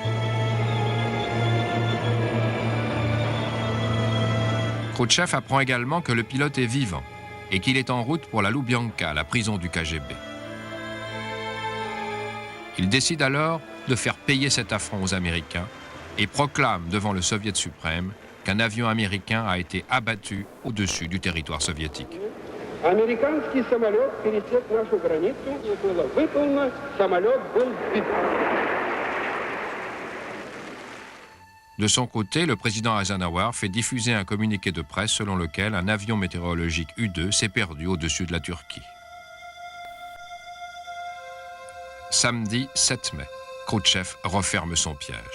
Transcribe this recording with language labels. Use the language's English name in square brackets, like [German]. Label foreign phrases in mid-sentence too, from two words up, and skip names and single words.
[French] Khrouchtchev apprend également que le pilote est vivant et qu'il est en route pour la Loubianka, la prison du KGB. Il décide alors de faire payer cet affront aux Américains et proclame devant le Soviet suprême qu'un avion américain a été abattu au-dessus du territoire soviétique. [Russian] Американский самолет пересек нашу границу, было выполнено, самолет был сбит. [French] De son côté, le président Eisenhower fait diffuser un communiqué de presse selon lequel un avion météorologique U-2 s'est perdu au-dessus de la Turquie. Samedi 7 mai, Khrouchtchev referme son piège.